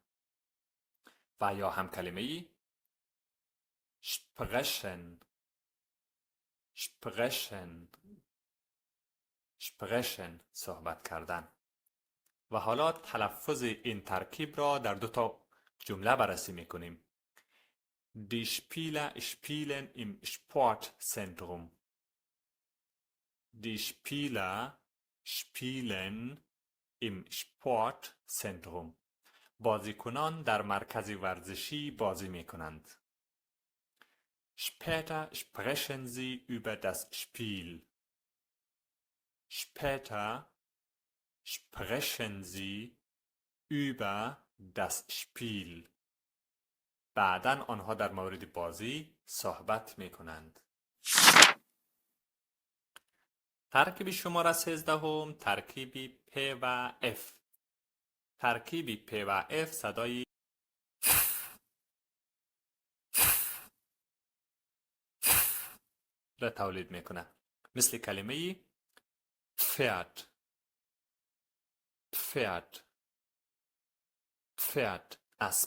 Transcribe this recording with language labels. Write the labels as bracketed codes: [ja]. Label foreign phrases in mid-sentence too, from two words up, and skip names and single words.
[fa] و یا هم کلمه [de] sprechen sprechen sprechen، [fa] صحبت کردن. و حالا تلفظ این ترکیب را در 2 تا جمله بررسی میکنیم. [de] Die Spieler spielen im Sportzentrum. Die Spieler spielen im Sportzentrum. [fa] بازیکنان در مرکز ورزشی بازی میکنند. [de] Später sprechen sie über das Spiel. Später sprechen sie über das Spiel. [fa] بعداً آنها در مورد بازی صحبت میکنند. ترکیب شماره 13 ترکیبی P و F. ترکیبی P و F صدای را تولید میکنه، مثل کلمه [de] Pferd Pferd Pferd، [fa] اسب.